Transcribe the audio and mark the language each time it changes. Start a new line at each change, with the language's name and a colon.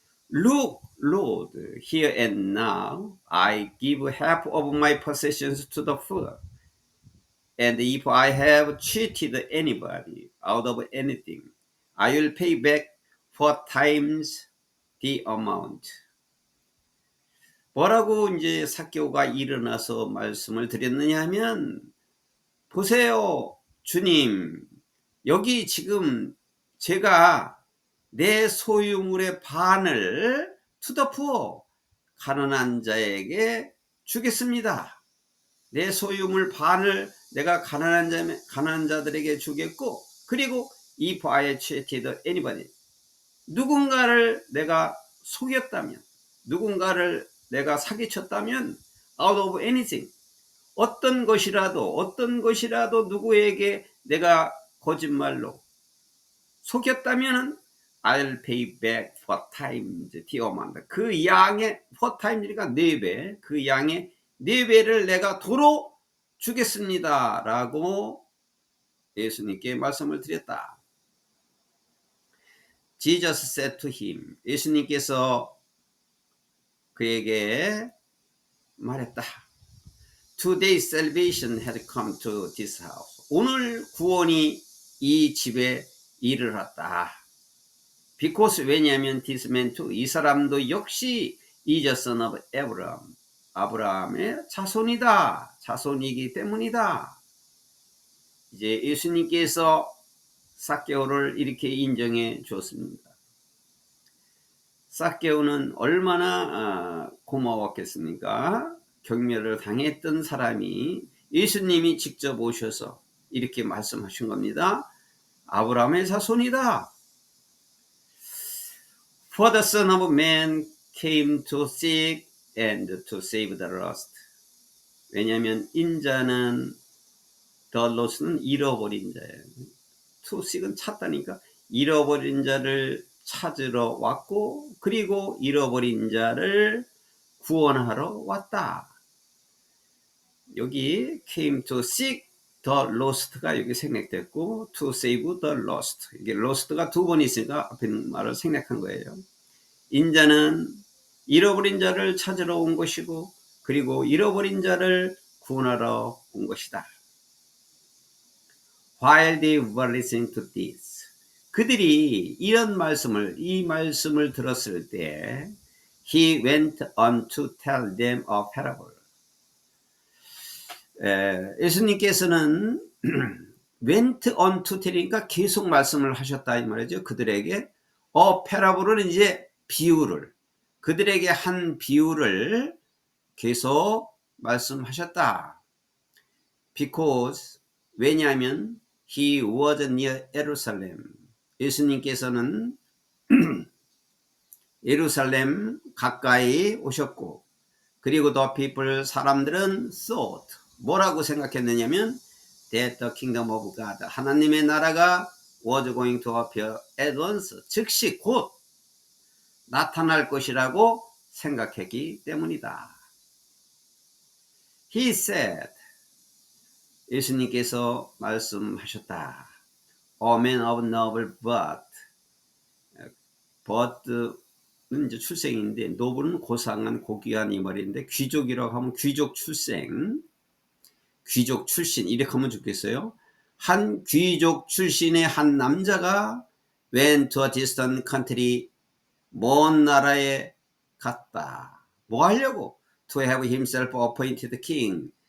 English: Look, Lord, here and now I give half of my possessions to the poor. And if I have cheated anybody out of anything, I will pay back 4 times the amount.
Korean: 뭐라고 이제 삭개오가 일어나서 말씀을 드렸느냐 하면 보세요, 주님. 여기 지금 제가 내 소유물의 반을
English: to the poor,
Korean: 가난한 자에게 주겠습니다. 내 소유물 반을 내가 가난한 자들에게 주겠고, 그리고
English: if I cheated anybody,
Korean: 누군가를 내가 속였다면, 누군가를 내가 사기쳤다면
English: out of anything,
Korean: 어떤 것이라도 누구에게 내가 거짓말로 속였다면
English: I'll pay back 4 times the amount.
Korean: 그 양의
English: 4 times
Korean: 니까 4배, 그 양의 4배를 내가 도로 주겠습니다 라고 예수님께 말씀을 드렸다.
English: Jesus said to him,
Korean: 예수님께서 그에게 말했다.
English: Today salvation had come to this house.
Korean: 오늘 구원이 이 집에 이르렀다.
English: Because
Korean: 왜냐하면
English: this man too,
Korean: 이 사람도 역시
English: is a son of Abraham.
Korean: 아브라함의 자손이기 때문이다. 이제 예수님께서 삭개오를 이렇게 인정해 주었습니다. 삭개오는 얼마나 고마웠겠습니까? 경멸을 당했던 사람이 예수님이 직접 오셔서 이렇게 말씀하신 겁니다. 아브라함의 자손이다. For the Son of Man came to seek and to save the lost. 왜냐하면 인자는
English: the lost
Korean: 는 잃어버린 자예요.
English: To seek
Korean: 은 찾다니까 잃어버린 자를 찾으러 왔고 그리고 잃어버린 자를 구원하러 왔다.
English: 여기 came to seek the lost가
Korean: 여기 생략됐고
English: to save the lost.
Korean: 이게 lost가 2번 있으니까 앞에 말을 생략한 거예요. 인자는 잃어버린 자를 찾으러 온 것이고 그리고 잃어버린 자를 구원하러 온 것이다.
English: While they were listening to this,
Korean: 그들이 이 말씀을 들었을 때
English: he went on to tell them a parable.
Korean: 예수님께서는
English: went on to tell
Korean: 이니까 계속 말씀을 하셨다 이 말이죠. 그들에게 parable은 이제 비유를, 그들에게 한 비유를 계속 말씀하셨다.
English: Because,
Korean: 왜냐하면
English: he was near Jerusalem.
Korean: 예수님께서는 예루살렘 가까이 오셨고, 그리고
English: the people,
Korean: 사람들은
English: thought,
Korean: 뭐라고 생각했느냐면
English: that the kingdom of God,
Korean: 하나님의 나라가
English: was going to appear at once,
Korean: 즉시 곧 나타날 것이라고 생각했기 때문이다.
English: He said,
Korean: 예수님께서 말씀하셨다.
English: A man of noble birth.
Korean: birth는 이제 출생인데 noble은 고상한 고귀한 이 말인데 귀족이라고 하면 귀족 출생, 귀족 출신 이렇게 하면 좋겠어요. 한 귀족 출신의 한 남자가
English: went to a distant country,
Korean: 먼 나라에 갔다. 뭐 하려고?
English: To have himself appointed king.